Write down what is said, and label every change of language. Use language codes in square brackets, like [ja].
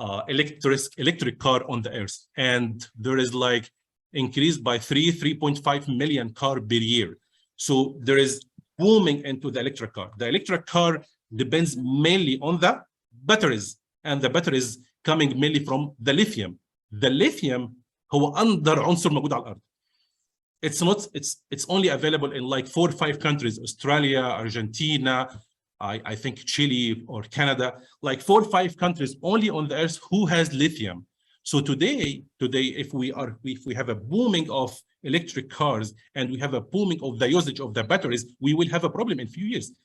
[en] electric car on the earth, and there is like increased by 3.5 million car per year. So there is booming into the electric car. The electric car depends mainly on the batteries, and the batteries coming mainly from the lithium. [ar] The lithium هو أندر عنصر موجود على الأرض. [en] It's only available in like 4 or 5 countries: Australia, Argentina, I think Chile or Canada, like 4 or 5 countries only on the earth who has lithium. So today, if we have a booming of electric cars and we have a booming of the usage of the batteries, we will have a problem in a few years.